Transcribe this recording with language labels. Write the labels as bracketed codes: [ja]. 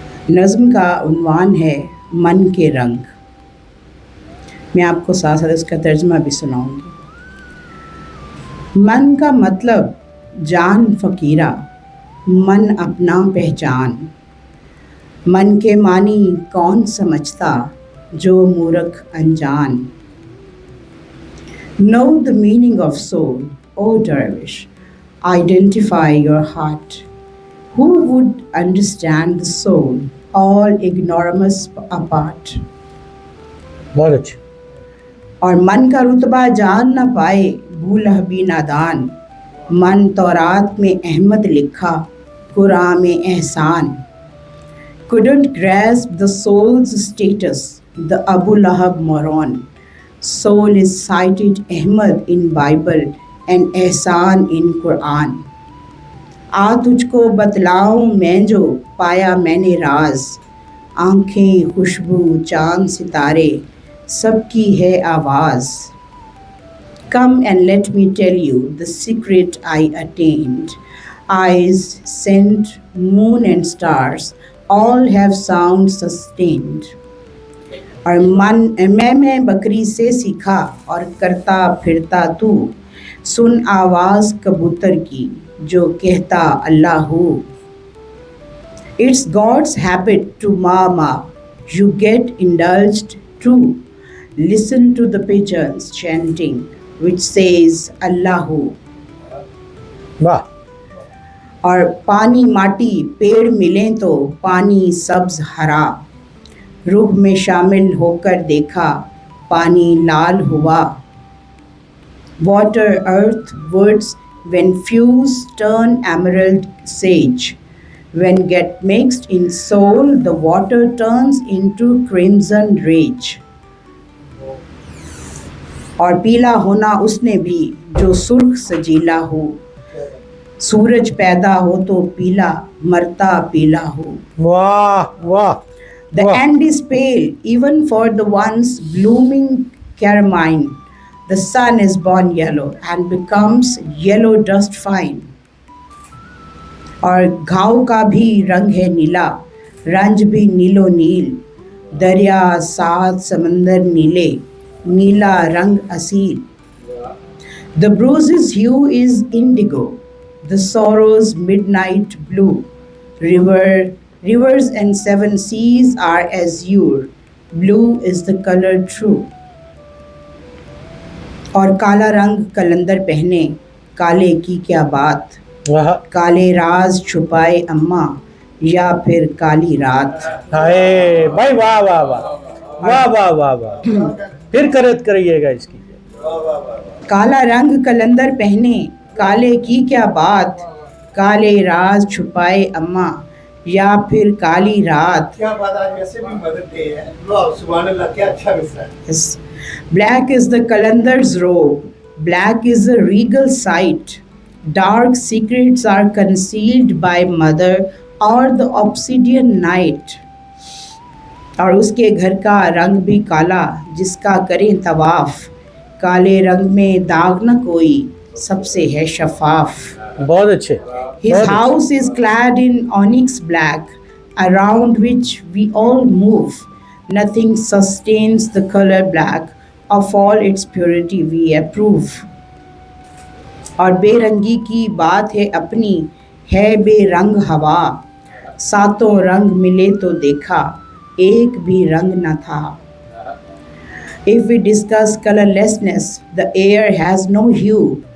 [ur] نظم کا عنوان ہے من کے رنگ. میں آپ کو ساتھ ساتھ اس کا ترجمہ بھی سناؤں گی. من کا مطلب جان فقیرہ، من اپنا پہچان. من کے معنی کون سمجھتا جو مورکھ انجان. [en] Know the meaning of soul, O dervish. Identify your heart. Who would understand the soul, all ignoramus apart? [ur] بہت اچھے. اور من کا رتبہ جان نہ پائے بولہبی نادان. من تورات میں احمد لکھا، قرآن میں احسان. [en] Couldn't grasp the soul's status, the Abu Lahab moron. Soul is cited Ahmad in Bible and Ehsan in Quran. [ur] آ تجھ کو بتلاؤں میں جو پایا میں نے راز. آنکھیں خوشبو چاند ستارے سب کی ہے آواز. [en] Come and let me tell you the secret I attained. Eyes, scent, moon and stars all have sound sustained. [ur] اور میں بکری سے سیکھا اور کرتا پھرتا تو. سن آواز کبوتر کی جو کہتا اللہ ہو. [en] It's God's habit to ma. You get indulged too. Listen to the pigeons chanting which says Allahu. [ur] واہ. اور پانی ماٹی پیڑ ملیں تو پانی سبز ہرا. روح میں شامل ہو کر دیکھا پانی لال ہوا. [en] Water, earth, woods, when fused turn emerald sage. When get mixed in soul, the water turns into crimson rage. [ur] اور پیلا ہونا اس نے بھی جو سرخ سجیلا ہو. سورج پیدا ہو تو پیلا، مرتا پیلا ہو. واہ واہ. [en] The end is pale even for the once blooming carmine. The sun is born yellow and becomes yellow dust fine. [ur] اور گھاؤ کا بھی رنگ ہے نیلا، رنج بھی نیلو نیل. دریا سات سمندر نیلے، نیلا رنگ اصیل. [en] The bruises hue is indigo, the sorrows midnight blue. Rivers and seven seas are azure. Blue is the color true. [ur] اور کالا رنگ قلندر پہنے، کالے کی کیا بات. کالے راز چھپائے اماں یا پھر کالی رات. ہائے بھائی، واہ واہ واہ واہ واہ واہ واہ. پھر کرت کریے گا اس کی. کالا رنگ قلندر پہنے، کالے کی کیا بات. کالے راز چھپائے اماں یا پھر کالی رات. کیا بات، آج ویسے بھی مدد ڈے ہے. سبحان اللہ، کیا اچھا مصرع ہے. [en] Black is the calendar's robe, black is the regal sight. Dark secrets are concealed by mother or the obsidian night. [ur] اور اس کے گھر کا رنگ بھی کالا جس کا کریں طواف. کالے رنگ میں داغ نہ کوئی، سب سے ہے شفاف. بہت اچھے. [en] His house is clad in onyx black, around which we all move. Nothing sustains the color black, of all its purity we approve. [ur] اور بے رنگی کی بات ہے اپنی، ہے بے رنگ ہوا. ساتوں رنگ ملے تو دیکھا ایک بھی رنگ نہ تھا. [en] If we discuss colorlessness, the air has no hue.